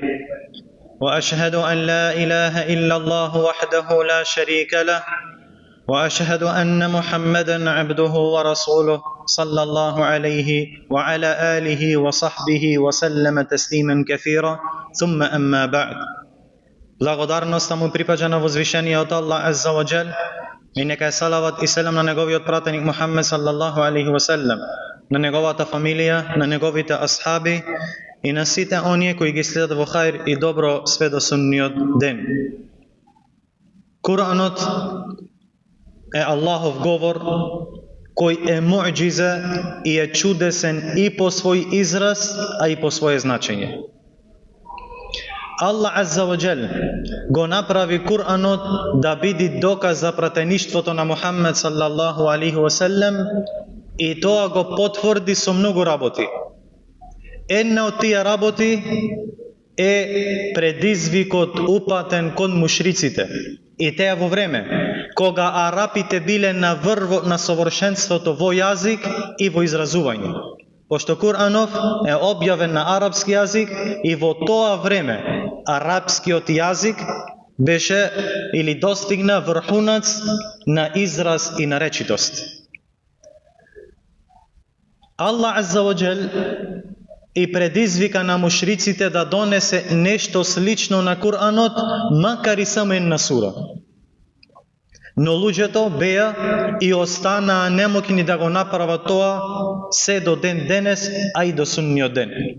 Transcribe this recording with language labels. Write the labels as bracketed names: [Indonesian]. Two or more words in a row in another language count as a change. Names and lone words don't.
[Arabic] وأشهد أن لا إله إلا الله وحده لا شريك له، وأشهد أن محمدا عبده ورسوله صلى الله عليه وعلى آله وصحبه وسلم تسليما كثيرا. ثم أما بعد. [Macedonian] Благодарноста му припаѓа на возвишениот Аллах [Arabic] عز وجل, [Macedonian] и нека е салават и селам на неговиот пратеник Мухаммед [Arabic] صلى الله عليه وسلم, [Macedonian] на неговата фамилија, на неговите асхаби и на сите оние кои ги следат во хајр и добро све до судниот ден. Куранот е Аллахов говор кој е муъџиза и е чудесен и по свој израз, а и по своје значење. Аллах [Arabic] عز وجل [Macedonian] го направи Куранот да биде доказ за пратеништвото на Мухаммед [Arabic] صلى الله عليه وسلم, [Macedonian] и тоа го потврди со многу работи. Една од тие работи е предизвикот упатен кон мушриците, и теа во време кога арапите биле на врвот на совршенството во јазик и во изразување. Пошто Куранов е објавен на арапски јазик, и во тоа време арапскиот јазик беше или достигна врхунац на израз и на речитост. Аллах [Arabic] عز وجل [Macedonian] и предизвика на мушриците да донесе нешто слично на Куранот, макар и само една сура. Но луѓето беа и останаа немокни да го направат тоа се до ден денес, а и до судниот ден.